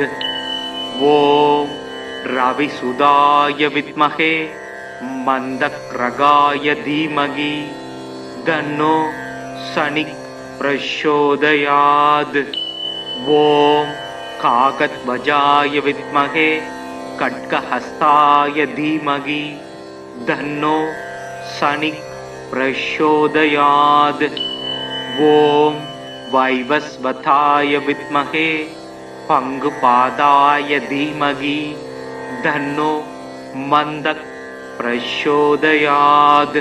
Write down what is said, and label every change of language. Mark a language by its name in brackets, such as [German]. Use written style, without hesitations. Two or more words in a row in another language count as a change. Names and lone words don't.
[Sanskrit] ओम् रविसुताय विद्महे मन्दग्रहाय धीमहि तन्नो शनिः प्रचोदयात्. ओम् काकध्वजाय विद्महे खड्गहस्ताय धीमहि तन्नो शनि प्रचोदयात्। ॐ वैवस्वताय विद्महे पंगुपादाय धीमहि तन्नो मन्दः प्रचोदयात्।